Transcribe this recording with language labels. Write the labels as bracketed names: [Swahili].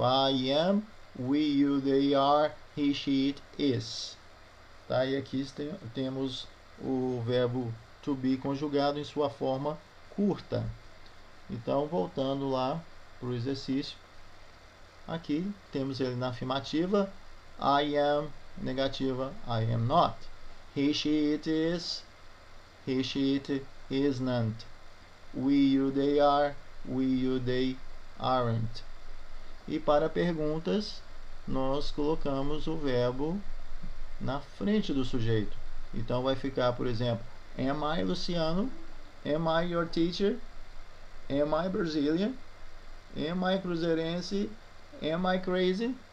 [English] I am, we, you, they are, he, she, it is. [Portuguese] Tá? E aqui temos o verbo to be conjugado em sua forma curta. Então, voltando lá para o exercício, aqui temos ele na afirmativa: I am, negativa, I am not. [English] He, she, it is, he, she, it isn't. We, you, they are, we, you, they aren't. [Portuguese] E para perguntas, nós colocamos o verbo na frente do sujeito. Então vai ficar, por exemplo, [English] am I Luciano? Am I your teacher? Am I Brazilian? Am I cruzeirense? Am I crazy?